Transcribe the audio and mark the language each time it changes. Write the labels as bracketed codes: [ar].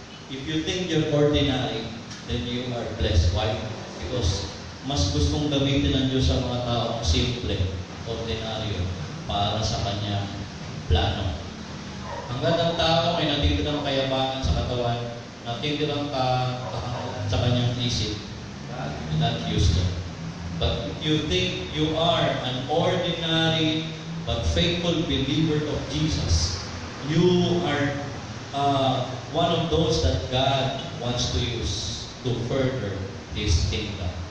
[en] If you think you're ordinary, then you are blessed. Why? Because [tl] mas gustong gamitin ng Diyos sa mga taong simple, ordinaryo, para sa Kanyang plano. Hanggang ang tao ay natitirang kayabangan sa katawan, natitirang sa kanyang isip, [en] not used to. But if you think you are an ordinary but faithful believer of Jesus, you are one of those that God wants to use to further His kingdom.